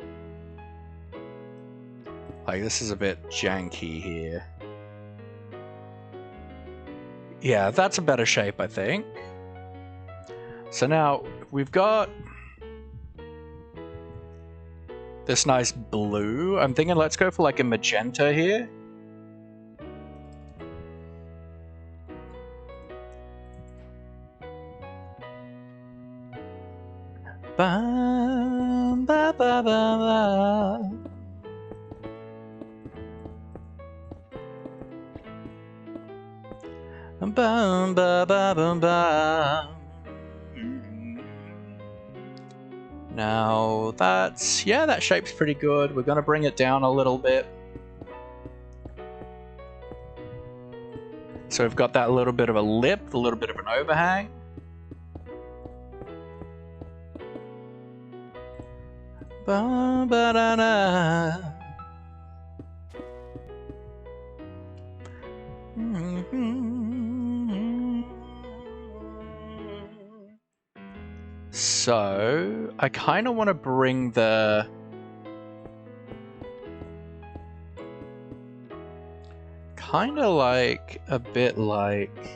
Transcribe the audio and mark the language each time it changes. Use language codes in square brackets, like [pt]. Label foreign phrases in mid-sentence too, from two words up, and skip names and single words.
[en] Like, this is a bit janky here. Yeah, that's a better shape, I think. So now, we've got this nice blue. I'm thinking let's go for like a magenta here. Ba, ba, ba, ba, ba. Bum, ba, ba, bum, ba. Now that's, yeah, that shape's pretty good. We're gonna bring it down a little bit. So we've got that little bit of a lip, a little bit of an overhang. Ba, ba, da, da. So, I kind of want to bring the... kind of like, a bit like...